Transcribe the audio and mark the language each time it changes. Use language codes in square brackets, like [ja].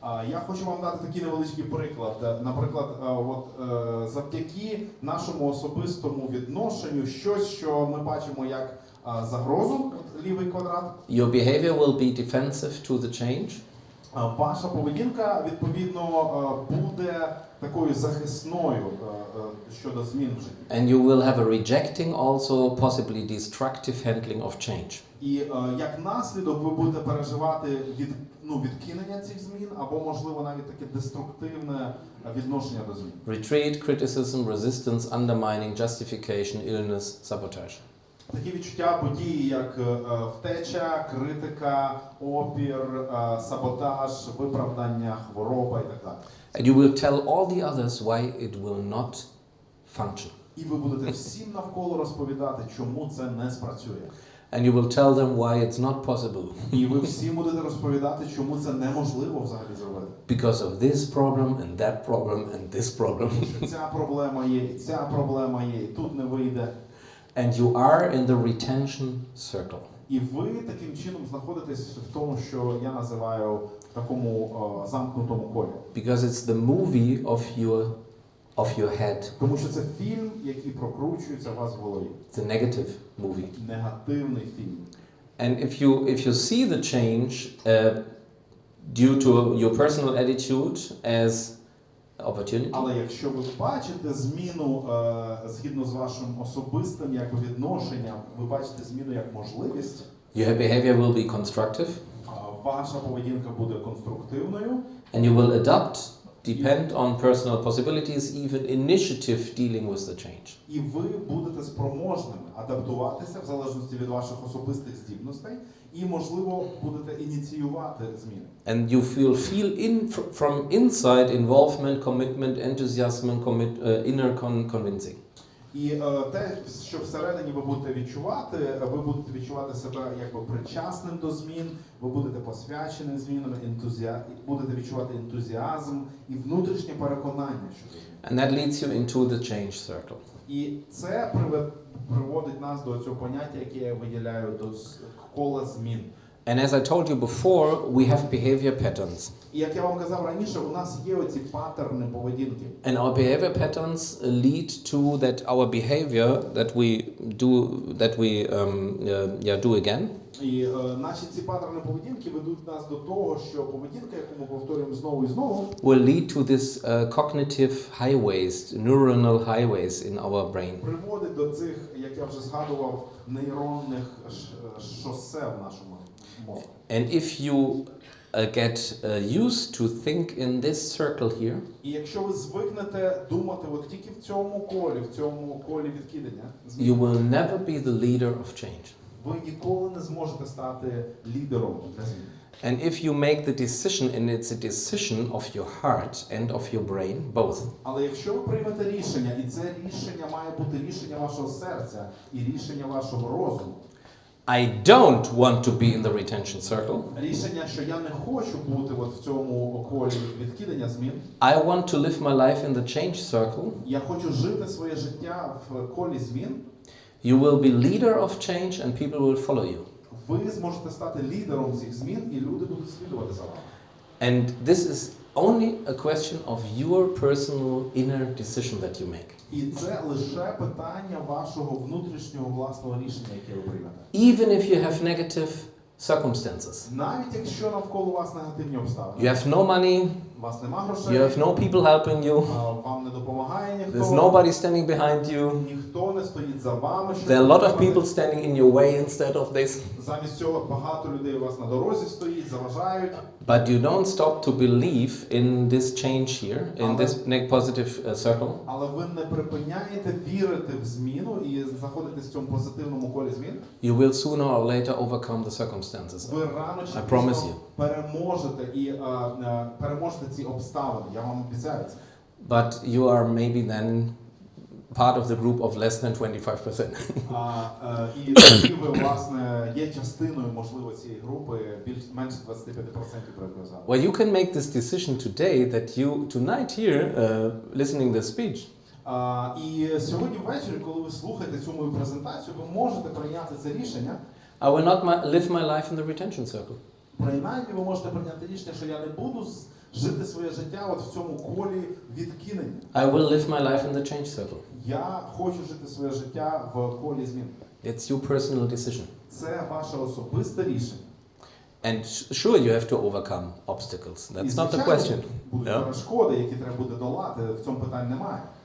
[uk] Я хочу вам дати такий невеличкий приклад. Наприклад, завдяки нашому особистому відношенню, щось, що ми бачимо як загрозу, лівий квадрат. [en] Your behavior will be defensive to the change. [uk] Ваша поведінка, відповідно, буде такою захисною щодо змін в житті. [en] And you will have a rejecting, also possibly destructive handling of change. [uk] І як наслідок ви будете переживати відкинення цих змін, або, можливо, навіть таке деструктивне відношення до змін. [en] Retreat, criticism, resistance, undermining, justification, illness, sabotage. [uk] Такі відчуття, події, як втеча, критика, опір, саботаж, виправдання, хвороба і так далі. [en] And you will tell all the others why it will not function. [uk] І ви будете всім навколо розповідати, чому це не спрацює. [en] And you will tell them why it's not possible. [uk] І ви всім будете розповідати, чому це неможливо взагалі зробити. [en] Because of this problem and that problem and this problem. [uk] Що ця проблема є, і ця проблема є, і тут не вийде. [en] And you are in the retention circle. [uk] І ви таким чином знаходитесь в тому, що я називаю в такому замкнутому колі. [en] Because it's the movie of your head. [uk] Тому що це фільм, який прокручується у вас в голові. [en] It's a negative movie. [uk] Негативний фільм. [en] And if you see the change due to your personal attitude as opportunity. [uk] Але якщо ви бачите зміну згідно з вашим особистим відношенням, ви бачите зміну як можливість. [en] Your behavior will be constructive. [uk] Ваша поведінка буде конструктивною. [en] And you will adapt, depend on personal possibilities, even initiative dealing with the change. [uk] І ви будете спроможними адаптуватися в залежності від ваших особистих здібностей і, можливо, будете ініціювати зміни. [en] And you feel from inside involvement, commitment, enthusiasm, inner convincing. [uk] І те, що всередині ви будете відчувати себе якби причасним до змін, ви будете посвячені змінам, будете відчувати ентузіазм і внутрішнє переконання щодо змін. [en] And that leads you into the change circle. [uk] І це приводить нас до цього поняття, яке я виділяю, до кола змін. [en] And as I told you before, we have behavior patterns. [uk] І як я вам казав раніше, у нас є оці паттерни поведінки. [en] And our behavior patterns lead to our behavior that we do again. [uk] І наші ці паттерни поведінки ведуть нас до того, що поведінка, яку ми повторюємо знову і знову, [en] will lead to this cognitive highways, neuronal highways in our brain. [uk] приводить до цих, як я вже згадував, нейронних шосе в нашому мозку. [en] And if you get used to think in this circle here, [uk] І якщо ви звикнете думати от тільки в цьому колі відкидання, [en] you will never be the leader of change. [uk] ви ніколи не зможете стати лідером для змін. [en] And if you make the decision, and it's a decision of your heart and of your brain, both, [uk] Але якщо ви приймете рішення, і це рішення має бути рішення вашого серця і рішення вашого розуму, [en] I don't want to be in the retention circle. [uk] рішення, що я не хочу бути от в цьому колі відкидання змін, [en] I want to live my life in the change circle. [uk] я хочу жити своє життя в колі змін, [en] You will be leader of change and people will follow you. [uk] ви зможете стати лідером цих змін, і люди будуть слідувати за вами. [en] And this is only a question of your personal inner decision that you make. [uk] І це лише питання вашого внутрішнього власного рішення, яке ви приймете. [en] Even if you have negative circumstances. [uk] Навіть якщо навколо вас негативні обставини. [en] You have no money, [uk] У вас нема грошей. [en] you have no people helping you, [uk] Вам не допомагає ніхто. [en] there's nobody standing behind you. [uk] Ніхто не стоїть за вами. [en] There are a lot of people standing in your way instead of this. [uk] Замість цього багато людей у вас на дорозі стоїть, заважають. [en] But you don't stop to believe in this change here, in this positive circle. [uk] Але ви не припиняєте вірити в зміну і знаходитесь в цьому позитивному колі змін. [en] You will sooner or later overcome the circumstances. [uk] Ви рано чи [en] I promise [uk] пізно [en] you. [uk] переможете і переможете ці обставини. Я вам обіцяю це. [en] But you are maybe then part of the group of less than 25%. [uk] І тоді ви, власне, є частиною, можливо, цієї групи менше 25%, про яку я згадував. [en] Well, you can make this decision today that you, tonight here, listening this speech, [uk] І сьогодні ввечері, коли ви слухаєте цю мою презентацію, ви можете прийняти це рішення. [en] I will not live my life in the retention circle. [uk] Принаймні ви можете прийняти рішення, що я не буду жити своє життя от в цьому колі відкинення. [en] I will live my life in the change circle. [uk] Я хочу жити своє життя в колі змін. [en] It's your personal decision. [uk] Це ваше особисте рішення. [en] And sure, you have to overcome obstacles. That's not the question. [uk] Будуть перешкоди, які треба буде долати, в цьому питань немає.